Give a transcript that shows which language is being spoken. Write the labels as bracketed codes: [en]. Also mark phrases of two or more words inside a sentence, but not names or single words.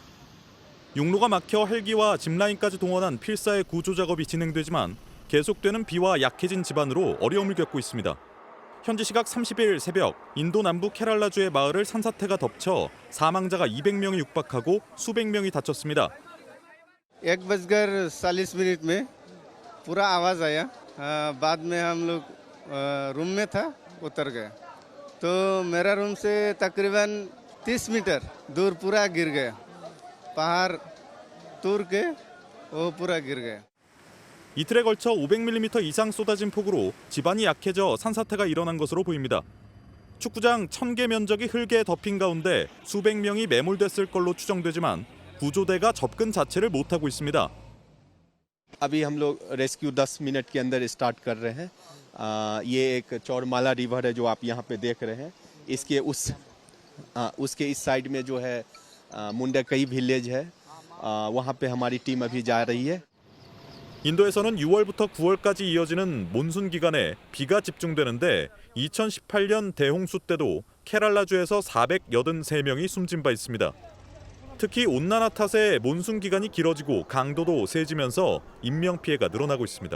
[ko] 용로가 막혀 헬기와 짚라인까지 동원한 필사의 구조 작업이 진행되지만 계속되는 비와 약해진 집안으로 어려움을 겪고 있습니다. 현지 시각 30일 새벽 인도 남부 케랄라주의 마을을 산사태가 덮쳐 사망자가 200명에 육박하고 수백 명이 다쳤습니다. [hi] 1:40 में पूरा आवाज आया बाद में हम लोग रूम में था उतर गए तो मेरा रूम से तकरीबन 30 मीटर दूर पूरा गिर गया पहाड़ तोड़ के वो पूरा गिर गया. [ko] 이틀에 걸쳐 500mm 이상 쏟아진 폭우로 집안이 약해져 산사태가 일어난 것으로 보입니다. 축구장 1000개 면적이 흙에 덮인 가운데 수백 명이 매몰됐을 걸로 추정되지만 구조대가 접근 자체를 못하고 있습니다. [hi] अभी हम लोग रेस्क्यू 10 मिनट के अंदर स्टार्ट कर रहे हैं. ये एक चौरमाला रिवर है जो आप यहाँ पे देख रहे हैं. उसके इस साइड में जो है मुंडकई विलेज है. वहाँ पे हमारी टीम अभी जा रही है. [ko] 인도에서는 6월부터 9월까지 이어지는 몬순 기간에 비가 집중되는데 2018년 대홍수 때도 케랄라주에서 483명이 숨진 바 있습니다. 특히 온난화 탓에 몬순 기간이 길어지고 강도도 세지면서 인명피해가 늘어나고 있습니다.